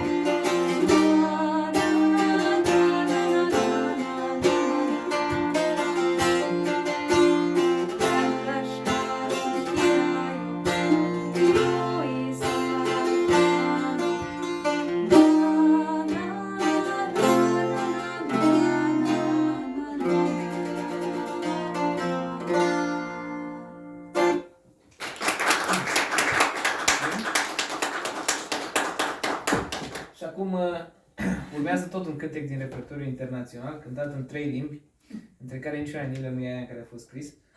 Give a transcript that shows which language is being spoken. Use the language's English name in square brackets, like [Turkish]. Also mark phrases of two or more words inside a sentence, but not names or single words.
[Hungarian] Na, na, na, na, na, na, na, Kedves három királyok, jó éjszakát kívánok! [Romanian] Și acum urmează tot un cântec din repertoriu internațional, cântat în 3 limbi, între care niciuna din ele nu e aia în care a fost scris.